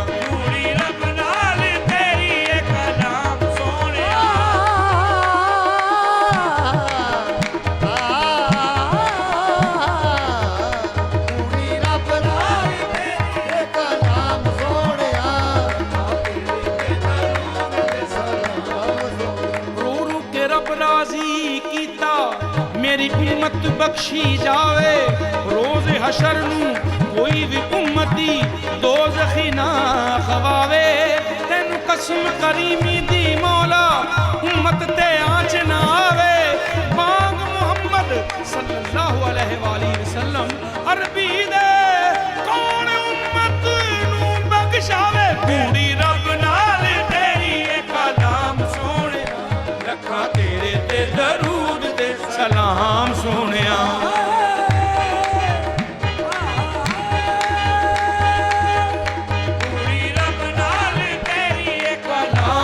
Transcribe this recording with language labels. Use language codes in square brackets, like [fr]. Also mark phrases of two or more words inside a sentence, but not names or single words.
[pa] ਪੂਰੀ ਰੱਬ ਨਾਲ ਤੇਰੀ ਇਹ ਕਲਾਮ ਸੋਹਣਿਆ ਪੂਰੀ ਰੱਬ ਨਾਲ ਤੇਰੀ ਇਹ ਕਲਾਮ ਸੋਹਣਿਆ ਰੋ ਰੋ ਕੇ ਰਬ ਰਾਜ਼ੀ ਕੀਤਾ ਮੇਰੀ ਉੱਮਤ ਬਖ਼ਸ਼ੀ ਜਾਵੇ ਰੋਜ਼ ਹਸ਼ਰ ਨੂ ਕੋਈ ਭੀ ਉੱਮਤੀ ਦੋਜ਼ਖੀ ਨਾ ਖਵਾਵੇ ਤੈਨੂ ਕਸਮ ਕਰੀਮੀ ਦੀ ਮੌਲਾ ਉੱਮਤ ਤੇ ਆਂਚ ਨਾ ਆਵੇ ਮਾਂਗ ਮੁਹੰਮਦ [ar] صلى الله عليه وسلم [pa] ਅਰਬੀ ਦੇ ਕੌਣ ਉੱਮਤ ਨੂ ਬਖ਼ਸ਼ਾਵੇ ਪੂਰੀ ਰਬ ਨਾਲ तेरी ਇਹ ਕਲਾਮ ਸੋਹਣਿਆ ਰੱਖਾ ਤੇਰੇ ਤੇ ਦਰੂਦ ਤੇ ਸਲਾਮ ਸੋਨੀਆ ਪੂਰੀ ਰੱਬ ਨਾਲ ਤੇਰੀ ਇਹ ਕਲਾਮ